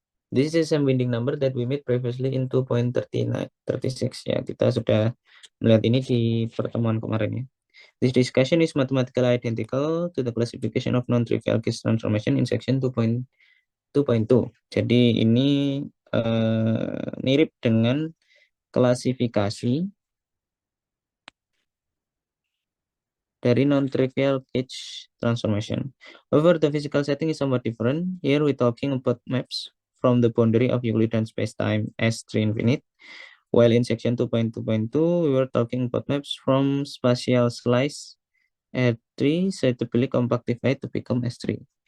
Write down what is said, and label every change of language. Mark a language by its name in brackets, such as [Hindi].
[English] This is a binding number that we made previously in 2.36 ya. [Indonesian] Kita sudah melihat ini di pertemuan kemarin ya. [English] This discussion is mathematically identical to the classification of non-trivial case transformation in section 2.2. [Indonesian] Jadi ini mirip dengan klasifikasi dari non-trivial gauge transformation. [English] However, the physical setting is somewhat different. Here we're talking about maps from the boundary of Euclidean spacetime S3 infinite, while in section 2.2.2 we were talking about maps from spatial slice R3 suitably compactified to become S3.